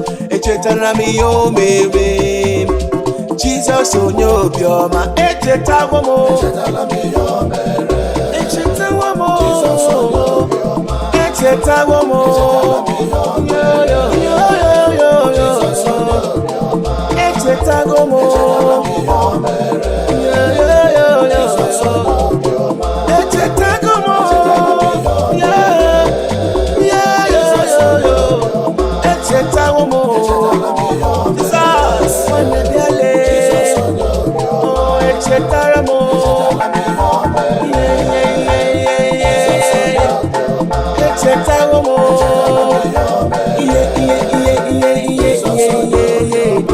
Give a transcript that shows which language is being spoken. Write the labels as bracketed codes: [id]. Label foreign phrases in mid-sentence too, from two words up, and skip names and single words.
[ig] Echetara m ihe o mere m. Jizọs onye obiọma. Echetawo m. Echetara m ihe o mere. Echetawo m. Jizọs onye obiọma. Echetawo m. Echetara m ihe o mere. Yo, yo, yo, yo, yo. Jizọs onye obiọma. Echetago m. Yeah, yeah, yeah, yeah. Echetago m. Yeah, yeah, yeah, yeah, yeah. Echetago m. [pcm] Jesus, when they dey late. [ig] Oh, echetara m. Yeah, yeah, yeah, yeah, yeah. Echetawo m. Ihe, ihe, ihe, ihe, ihe, ihe, ihe, ihe.